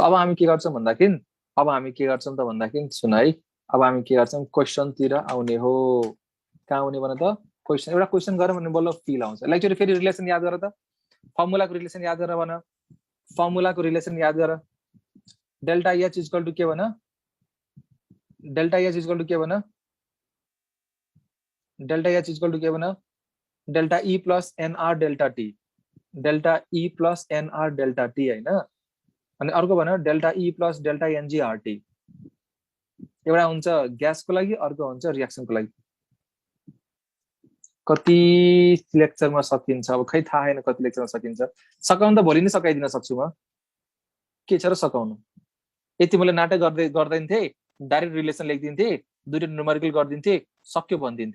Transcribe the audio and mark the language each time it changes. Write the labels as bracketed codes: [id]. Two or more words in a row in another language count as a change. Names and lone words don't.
[ne] अब हामी के गर्छौं भन्दाखेरि सुन है अब हामी के गर्छौं क्वेशन तिर आउने हो कहाँ आउने भन त क्वेशन एउटा क्वेशन गरौँ भने बल्ल फिल आउँछ लाइक फेरि रिलेसन याद गर त फर्मुलाको रिलेसन याद गर भन फर्मुलाको रिलेसन याद गर [en] delta H equal to [ne] के भन [en] delta H equal to [ne] के भन [en] delta H equal to [ne] के भन [en] delta E plus NR delta T delta E plus NR delta T [ne] हैन अनि अर्को भन [en] delta E plus delta NGRT [ne] एउटा हुन्छ ग्यासको लागि अर्को हुन्छ रिएक्सनको लागि कति लेक्चरमा सकिन्छ अब खै थाहा हैन कति लेक्चरमा सकिन्छ सकाउन त भोलि नै सकाइदिन सक्छु म के छ र सकाउनु यति मैले नाटक गर्दैन थिए [en] direct relation [ne] लेखिदिन्थे, दुईटा न्युमेरिकल गरिदिन्थे, सक्यो भनिदिन्थे।